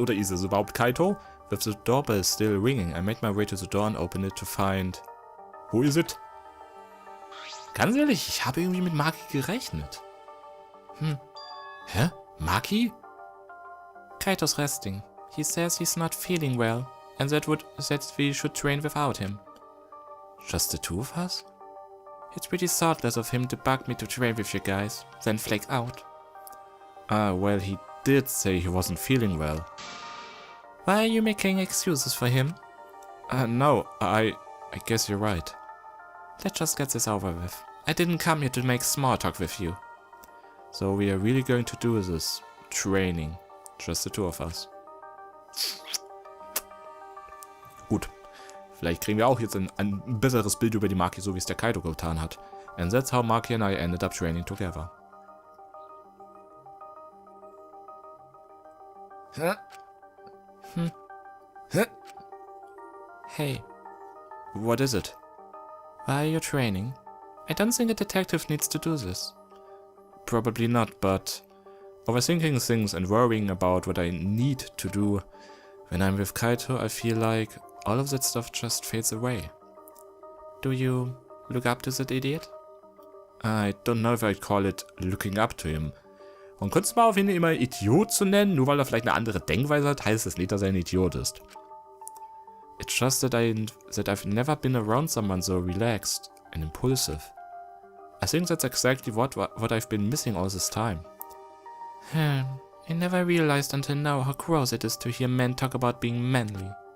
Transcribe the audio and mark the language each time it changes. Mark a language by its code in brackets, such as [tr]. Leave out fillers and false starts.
[de] Oder ist es überhaupt Kaito? [en] With the doorbell still ringing, I made my way to the door and opened it to find... Who is it? [de] Ganz ehrlich, ich habe irgendwie mit Magie gerechnet. Hä? Maki? [en] Kaito's resting. He says he's not feeling well, and that we should train without him. Just the two of us? It's pretty thoughtless of him to bug me to train with you guys, then flake out. Well, he did say he wasn't feeling well. Why are you making excuses for him? No, I guess you're right. Let's just get this over with. I didn't come here to make small talk with you. So we are really going to do this training. Just the two of us. [de] Gut. Vielleicht kriegen wir auch jetzt ein besseres Bild über die Maki, so wie es der Kaito getan hat. [en] And that's how Maki and I ended up training together. Huh? Hey. What is it? Why are you training? I don't think a detective needs to do this. Probably not, but overthinking things and worrying about what I need to do when I'm with Kaito, I feel like all of that stuff just fades away. Do you look up to that idiot? I don't know if I'd call it looking up to him. [de] Man könnte es mal auf ihn immer Idiot zu nennen, nur weil er vielleicht eine andere Denkweise hat, heißt es nicht, dass er ein Idiot ist. [en] It's just that I've never been around someone so relaxed and impulsive. I think that's exactly what I've been missing all this time. I never realized until now how gross it is to hear men talk about being manly.